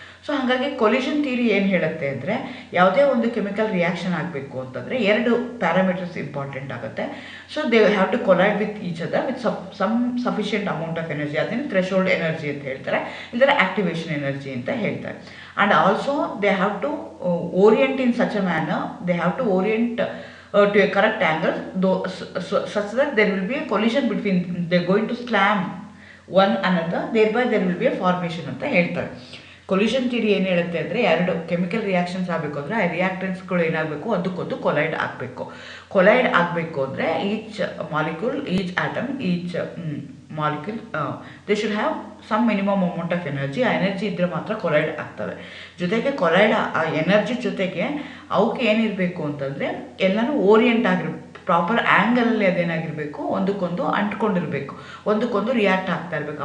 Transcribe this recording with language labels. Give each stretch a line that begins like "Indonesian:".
Kannada: So ಹಾಗಾಗಿ collusion theory ಏನು ಹೇಳುತ್ತೆ ಅಂದರೆ, ಯಾವುದೇ ಒಂದು ಕೆಮಿಕಲ್ ರಿಯಾಕ್ಷನ್ ಆಗಬೇಕು ಅಂತಂದರೆ 2 ಪ್ಯಾರಾಮೀಟರ್ಸ್ ಇಂಪಾರ್ಟೆಂಟ್ ಆಗುತ್ತೆ.
English: So they have to collide with each other with some sufficient amount of energy.
Kannada: ಅದನ್ನು ಥ್ರೆಶೋಲ್ಡ್ ಎನರ್ಜಿ ಅಂತ ಹೇಳ್ತಾರೆ, ಇಲ್ಲದ್ರೆ ಆಕ್ಟಿವೇಶನ್ ಎನರ್ಜಿ ಅಂತ ಹೇಳ್ತಾರೆ.
English: and also they have to orient in such a manner, they have to orient to a correct angle, though such that there will be a collision between, they're going to slam one another, thereby there will be a formation
Kannada: ಅಂತ ಹೇಳ್ತಾರೆ. Collusion theory ಏನು ಹೇಳುತ್ತೆ ಅಂದರೆ, 2 chemical reactions ಆಗಬೇಕು ಅಂದರೆ ಆ ರಿಯಾಕ್ಟೆನ್ಸ್ಗಳು ಏನಾಗಬೇಕು, ಅದಕ್ಕೊಂದು ಕೊಲೈಡ್ ಆಗಬೇಕು. ಕೊಲೈಡ್ ಆಗಬೇಕು ಅಂದರೆ
English: Each molecule, each atom, each molecule they should have some minimum amount of energy.
Kannada: ಆ ಎನರ್ಜಿ ಇದ್ದರೆ ಮಾತ್ರ ಕೊಲೈಡ್ ಆಗ್ತವೆ. ಜೊತೆಗೆ ಕೊಲೈಡ್ ಆ ಎನರ್ಜಿ ಜೊತೆಗೆ ಅವಕ್ಕೆ ಏನಿರಬೇಕು ಅಂತಂದರೆ, ಎಲ್ಲನೂ ಓರಿಯೆಂಟ್ ಆಗಿರ್ಬೇಕು, ಪ್ರಾಪರ್ ಆ್ಯಂಗಲಲ್ಲಿ ಅದೇನಾಗಿರಬೇಕು, ಒಂದಕ್ಕೊಂದು ಅಂಟ್ಕೊಂಡಿರಬೇಕು, ಒಂದಕ್ಕೊಂದು ರಿಯಾಕ್ಟ್ ಆಗ್ತಾ ಇರಬೇಕು.